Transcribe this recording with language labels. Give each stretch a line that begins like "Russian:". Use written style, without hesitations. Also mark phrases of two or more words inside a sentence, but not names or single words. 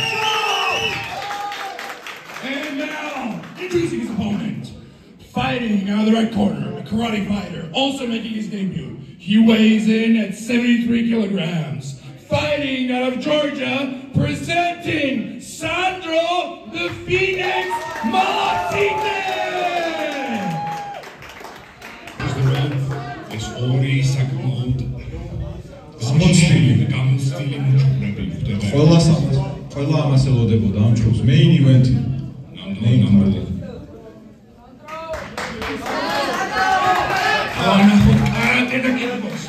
English: And now, introducing his opponent, fighting out of the right corner, a karate fighter, also making his debut. He weighs in at 73 kilograms. Fighting out of Georgia, presenting Sandro the Phoenix Martinez!
Georgian: ეს ორი საკმაოდ გამოცდილი მუჭურები ხდება. ყველა ამას ელოდებოდა ამ ჯგუფს
English: main event.
Georgian: ნამდვილად. ნახოთ კარატე და კიკბოქსი.